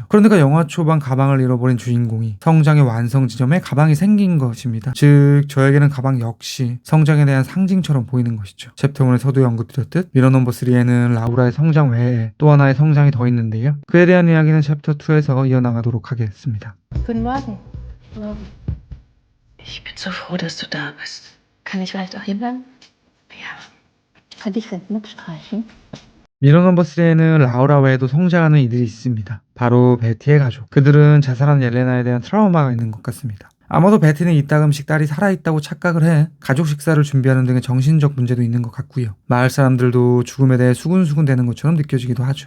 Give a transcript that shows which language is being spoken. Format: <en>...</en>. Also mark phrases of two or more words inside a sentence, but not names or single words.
<ko>그러니까 영화 초반 가방을 잃어버린 주인공이 성장의 완성 지점에 가방이 생긴 것입니다. 즉 저에게는 가방 역시 성장에 대한 상징처럼 보이는 것이죠. 챕터 1에 서두에 언급드렸듯 미러 넘버 3에는 라우라의 성장 외에 또 하나의 성장이 더 있는데요. 그에 대한 이야기는 챕터 2에서 이어나가도록 하겠습니다.</ko> <de>Guten Morgen. Morgen. Ich bin so froh, dass du da bist. Kann ich vielleicht auch hier bleiben? Ja. Kann ich vielleicht mitstreichen?</de> <ko>미러 넘버 3에는 라우라 외에도 성장하는 이들이 있습니다. 바로 베티의 가족. 그들은 자살한 옐레나에 대한 트라우마가 있는 것 같습니다. 아마도 베티는 이따금씩 딸이 살아있다고 착각을 해 가족 식사를 준비하는 등의 정신적 문제도 있는 것 같고요. 마을 사람들도 죽음에 대해 수군수군 대는 것처럼 느껴지기도 하죠.</ko>